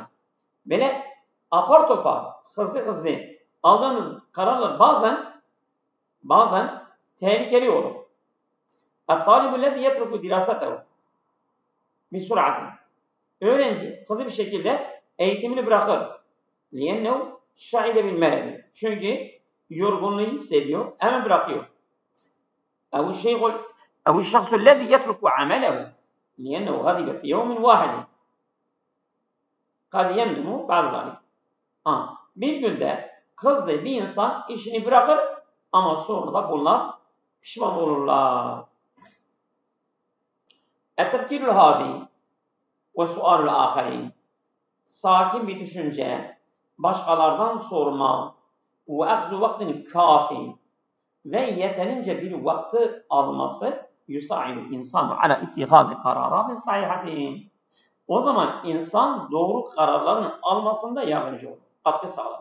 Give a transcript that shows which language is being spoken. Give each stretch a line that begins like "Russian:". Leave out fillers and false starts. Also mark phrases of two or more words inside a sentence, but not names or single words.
Turkish: Böyle apar topar, hızlı aldığımız kararlar bazen tehlikeli olur.
Arabic: الطالب الذي يترك دراسته بسرعة.
Turkish: Öğrenci hızlı bir şekilde eğitimini bırakır.
Arabic: لأنه شعر بالملل.
Turkish: Çünkü yorgunluğu hissediyor, hemen bırakıyor.
Arabic: أو الشخص الذي يترك عمله لأنه غضب في يوم واحد قد يندم بعد ذلك.
Turkish: Bir günde kızdı bir insan işini bırakır ama sonra da bunlar pişman olurlar.
Arabic: التفكير الهادي وسؤال الآخرين.
Turkish: Sakin bir düşünce, başkalardan sorma ve
Arabic: أخذ وقت كاف
Turkish: ve yeterince bir vakti alması
Arabic: يساعد الإنسان على اتخاذ قرارات صحيحة.
Turkish: O zaman insan doğru kararların almasında yardımcı olur, katkı sağlar.